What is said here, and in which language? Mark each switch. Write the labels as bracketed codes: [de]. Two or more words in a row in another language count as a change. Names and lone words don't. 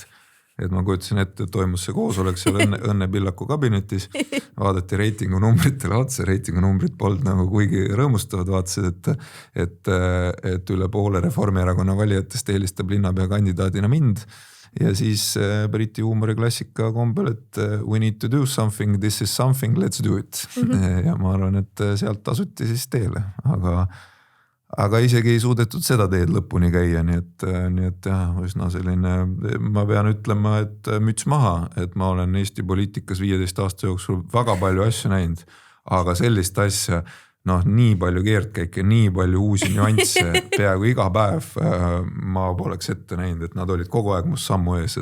[et] Et ma kujutasin ette, et toimus see koosolek seal Õnne Pillaku kabinetis, vaadati reitingu numbritele otsa, reitingu numbrid polnud nagu kuigi rõõmustavad, vaatasid, et üle poole Reformierakonna valijatest eelistab linnapea kandidaadina mind ja siis briti huumoriklassika kombel, et [en] we need to do something, this is something, let's do it. [et] Ja ma arvan, et sealt tasuti siis teele, aga isegi ei suudetud seda teed lõpuni käia, nii et jah, üsna selline, ma pean ütlema, et müts maha, et ma olen Eesti poliitikas 15 aasta jooksul väga palju asju näinud, aga sellist asja, nii palju keerdkäike, nii palju uusi nüansse, peaaegu iga päev ma poleks ette näinud, et nad olid kogu aeg must sammu ees.